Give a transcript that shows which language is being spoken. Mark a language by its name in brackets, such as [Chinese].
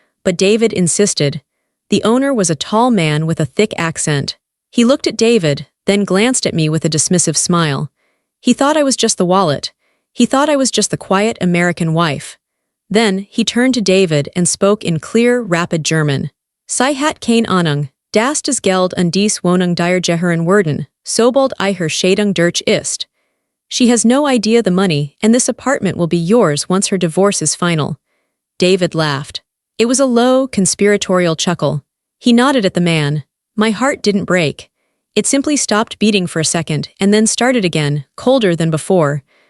[English] But David insisted. The owner was a tall man with a thick accent. He looked at David, then glanced at me with a dismissive smile. He thought I was just the wallet. He thought I was just the quiet American wife. Then he turned to David and spoke in clear, rapid German. [German] "Sie hat keine Ahnung, dass das Geld und dies Wohnung dir gehören würden, sobald ihre Scheidung durch ist. [English] She has no idea the money, and this apartment will be yours once her divorce is final." David laughed. It was a low, conspiratorial chuckle. He nodded at the man. My heart didn't break. It simply stopped beating for a second, and then started again, colder than before.